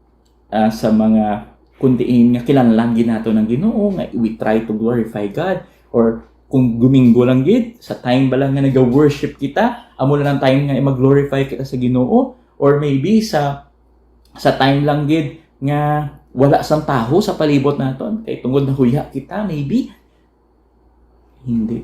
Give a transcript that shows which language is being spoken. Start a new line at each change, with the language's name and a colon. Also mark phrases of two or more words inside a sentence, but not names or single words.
Hiligaynon: mga kundiin nga kinahanglan gid naton ng Ginoo nga
English: we try to glorify God,
Hiligaynon: or kung Domingo lang gid sa time ba lang nga nag-worship kita, amo lang ang time nga mag-glorify kita sa Ginoo, or maybe sa time lang gid nga wala sang taho sa palibot naton kay tungod na huya kita, maybe hindi.